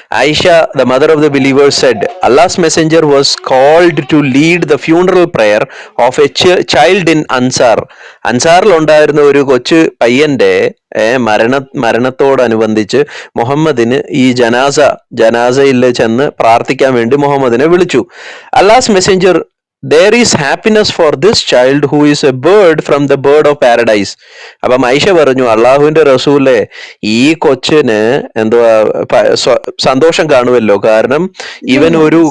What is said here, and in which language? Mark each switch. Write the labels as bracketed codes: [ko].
[en] Aisha, the mother of the believers, said, Allah's messenger was called to lead the funeral prayer of a child in Ansar. [ml] അൻസാറിൽ ഉണ്ടായിരുന്ന ഒരു കൊച്ചു പയ്യന്റെ മരണത്തോടനുബന്ധിച്ച് മുഹമ്മദിന് ഈ ജനാസയിൽ ചെന്ന് പ്രാർത്ഥിക്കാൻ വേണ്ടി മുഹമ്മദിനെ വിളിച്ചു. [en] Allah's messenger, there is happiness for this child who is a bird from the bird of paradise. [ml] അപ്പം ഐഷ പറഞ്ഞു, അള്ളാഹുവിന്റെ റസൂലെ, ഈ കൊച്ചിന് എന്തുവാ സന്തോഷം കാണുമല്ലോ, കാരണം ഇവൻ ഒരു